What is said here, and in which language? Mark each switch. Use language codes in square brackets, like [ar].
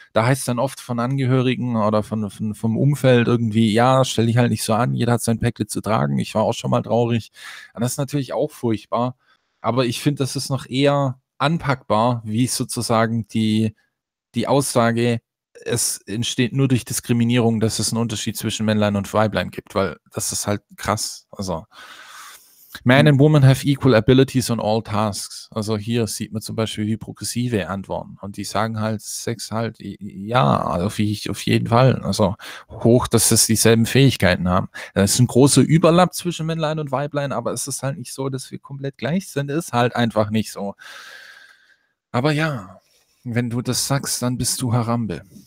[de] Da heißt es dann oft von Angehörigen oder vom Umfeld irgendwie, ja, stell dich halt nicht so an, jeder hat sein Päckle zu tragen, ich war auch schon mal traurig. Und das ist natürlich auch furchtbar, aber ich finde, das ist noch eher anpackbar, wie sozusagen die Aussage, es entsteht nur durch Diskriminierung, dass es einen Unterschied zwischen Männlein und Weiblein gibt, weil das ist halt krass. [en] Also, Man and Woman have equal abilities on all tasks. [de] Also hier sieht man zum Beispiel, wie progressive antworten. Und die sagen halt, Sex halt, ja, auf jeden Fall. Also hoch, dass es dieselben Fähigkeiten haben. Es ist ein großer Überlapp zwischen Männlein und Weiblein, aber es ist halt nicht so, dass wir komplett gleich sind. Ist halt einfach nicht so. Aber ja, wenn du das sagst, dann bist du Harambe.